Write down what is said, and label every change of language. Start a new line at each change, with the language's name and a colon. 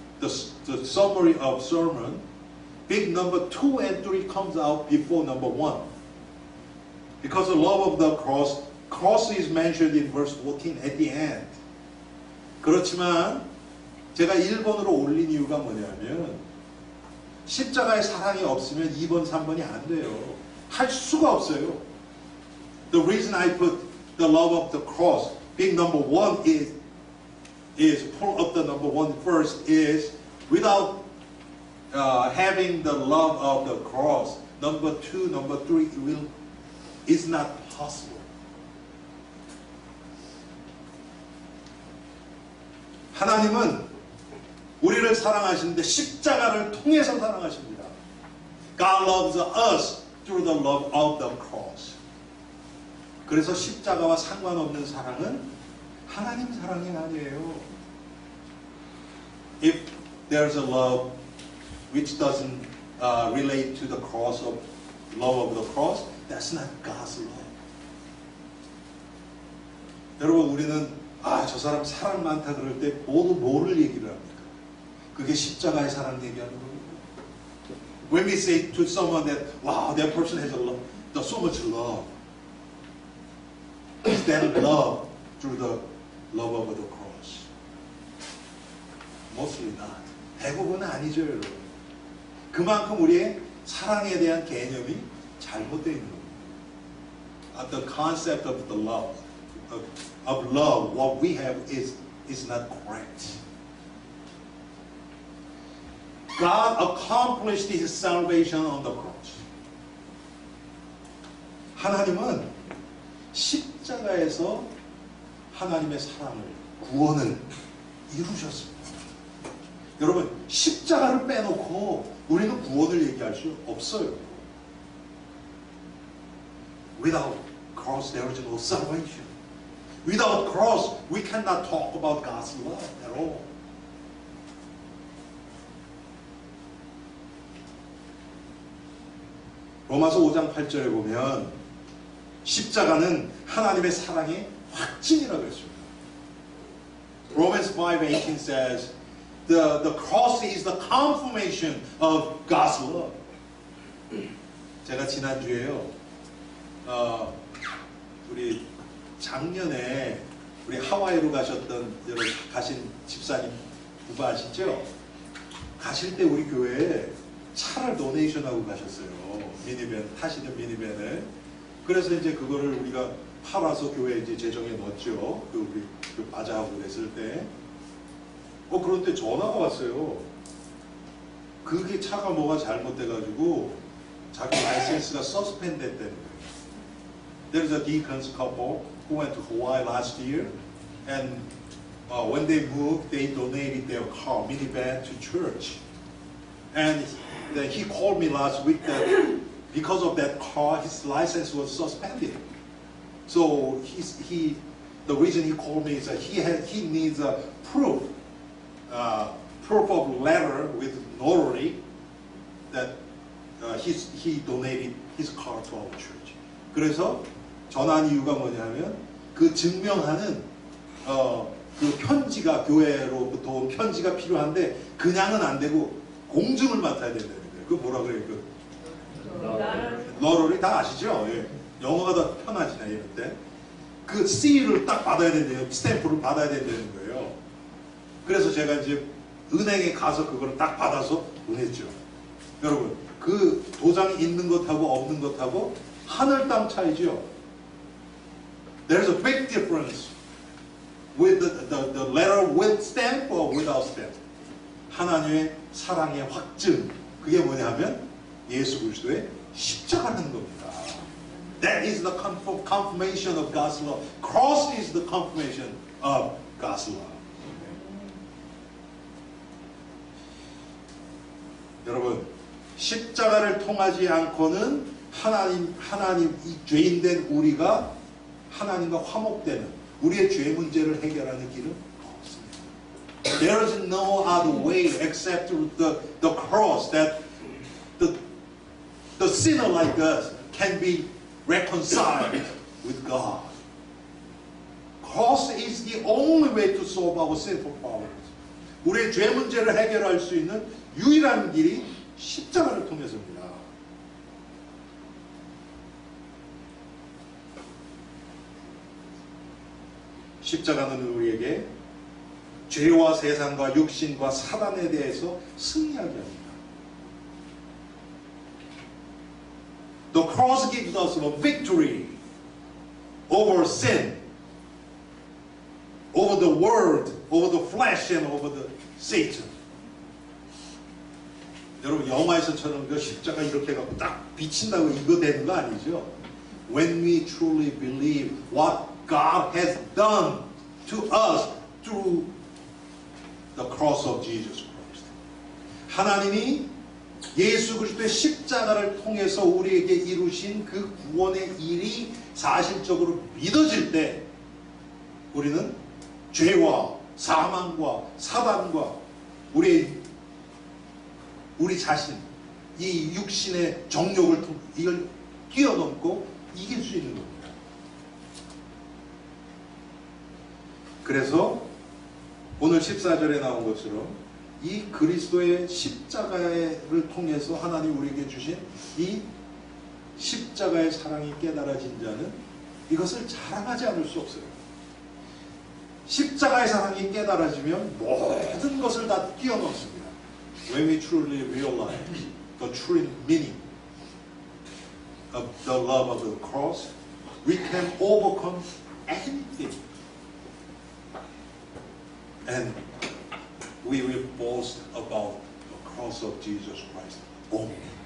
English: The summary of sermon, big number 2 and 3 comes out before number 1. Because the love of the cross is mentioned in verse 14 at the end.
Korean: 그렇지만 제가 1번으로 올린 이유가 뭐냐면 십자가의 사랑이 없으면 2번, 3번이 안 돼요. 할 수가 없어요.
English: The reason I put the love of the cross, big number 1 is pull up the number 1 first is without having the love of the cross, number 2, number 3 is not possible.
Korean: 하나님은 우리를 사랑하시는데 십자가를 통해서 사랑하십니다.
English: God loves us through the love of the cross.
Korean: 그래서 십자가와 상관없는 사랑은 하나님 사랑이 아니에요.
English: If there's a love which doesn't relate to the cross of love of the cross, that's not God's love.
Korean: 여러분, 우리는 저 사람 사랑 많다 그럴 때 모두 뭐를 얘기를 합니까? 그게 십자가의 사랑 얘기하는 겁니다.
English: When we say to someone that, wow, that person has so much love, is that love through the love of the cross? Mostly not.
Korean: 대부분은 아니죠, 여러분. 그만큼 우리의 사랑에 대한 개념이 잘못되어 있는 겁니다.
English: The concept of the love, of love, what we have is not correct. God accomplished His salvation on the cross.
Korean: 하나님은 십자가에서 하나님의 사랑을, 구원을 이루셨습니다. 여러분, 십자가를 빼놓고 우리는 구원을 얘기할 수 없어요.
English: Without cross, there is no salvation. Without cross, we cannot talk about God's love at all.
Korean: 로마서 5장 8절에 보면 십자가는 하나님의 사랑의 확증이라고 했습니다.
English: Romans 5:18 says the cross is the confirmation of God's love.
Korean: 제가 지난주에요, 우리 작년에 우리 하와이로 가신 집사님 부부 아시죠? 가실 때 우리 교회에 차를 도네이션하고 가셨어요. 미니밴, 타시는 미니밴을. 그래서 이제 그거를 우리가 팔아서 교회에 이제 재정에 넣었죠. 우리 바자하고 그랬을 때. 그런데 전화가 왔어요. 그게 차가 뭐가 잘못돼가지고 자기 라이센스가 서스펜드 됐다는 거예요.
English: There's a deacons couple who went to Hawaii last year, and when they moved, they donated their car, minivan, to church. And he called me last week that because of that car, his license was suspended. So the reason he called me is that he needs a proof of letter with notary that he donated his car to our church.
Korean: 그래서 전화한 이유가 뭐냐면 그 증명하는 그 편지가 교회로부터 온 편지가 필요한데 그냥은 안 되고 공증을 맡아야 된다는 거예요. 그 뭐라 그래요? 너를 다 아시죠? 예. 영어가 더 편하지 나 이럴 때. 그 C를 딱 받아야 된대요. 스탬프를 받아야 된다는 거예요. 그래서 제가 이제 은행에 가서 그걸 딱 받아서 보냈죠. 여러분, 그 도장이 있는 것하고 없는 것하고 하늘 땅 차이죠.
English: There's a big difference with the letter with stamp or without stamp.
Korean: 하나님의 사랑의 확증. 그게 뭐냐면 예수 그리스도의 십자가라는 겁니다.
English: That is the confirmation of God's love. Cross is the confirmation of God's love.
Korean: 여러분, 십자가를 통하지 않고는 하나님 이 죄인된 우리가 하나님과 화목되는 우리의 죄 문제를 해결하는 길은 없습니다.
English: There is no other way except through the cross that the sinner like us can be reconciled with God. Cross is the only way to solve our sinful problems.
Korean: 우리의 죄 문제를 해결할 수 있는 유일한 길이 십자가를 통해서입니다. 십자가는 우리에게 죄와 세상과 육신과 사단에 대해서 승리하게 합니다.
English: The cross gives us a victory over sin, over the world, over the flesh, and over the Satan.
Korean: 여러분 영화에서처럼 그 십자가 이렇게 해갖고 딱 비친다고 이거 되는 거 아니죠?
English: When we truly believe what God has done to us through the cross of Jesus Christ.
Korean: 하나님이 예수 그리스도의 십자가를 통해서 우리에게 이루신 그 구원의 일이 사실적으로 믿어질 때 우리는 죄와 사망과 사단과 우리 자신 이 육신의 정욕을 이걸 뛰어넘고 이길 수 있는 겁니다. 그래서 오늘 14절에 나온 것처럼 이 그리스도의 십자가를 통해서 하나님 우리에게 주신 이 십자가의 사랑이 깨달아진 자는 이것을 자랑하지 않을 수 없어요. 십자가의 사랑이 깨달아지면 모든 것을 다 뛰어넘습니다.
English: When we truly realize the true meaning of the love of the cross, we can overcome anything. And we will boast about the cross of Jesus Christ only.